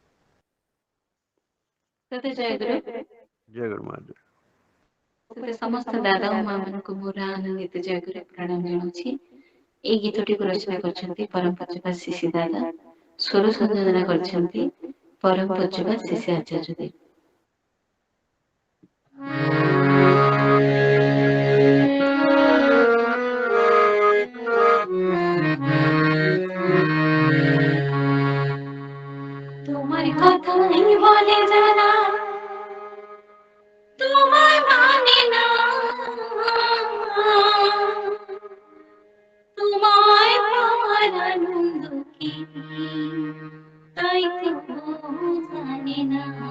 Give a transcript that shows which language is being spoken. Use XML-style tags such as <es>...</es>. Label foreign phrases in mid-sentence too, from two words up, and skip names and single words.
<or>ଜୟ ଗୁରୁ ମା। ସମସ୍ତ ଦାଦା ଓ ମା ମାନଙ୍କୁ ମୋର ଆନନ୍ଦିତ ଜୟଗୁରୁ ପ୍ରଣାମ ଜଣାଉଛି। ଏହି ଗୀତଟିକୁ ରଚନା କରିଛନ୍ତି ପରମ ପୂଜ୍ୟପାଦ ଶିଶି ଦାଦା, ସ୍ୱର ସଂଯୋଜନା କରିଛନ୍ତି ପରମ ପୂଜ୍ୟପାଦ ଶିଶି ଆଚାର୍ଯ୍ୟ ଦେବ।</or> <bn>তোমার কথাই বলে যারা তোমায় মানে না, তোমায় পাওয়ার আনন্দ কি তাই তো জানে না।</bn>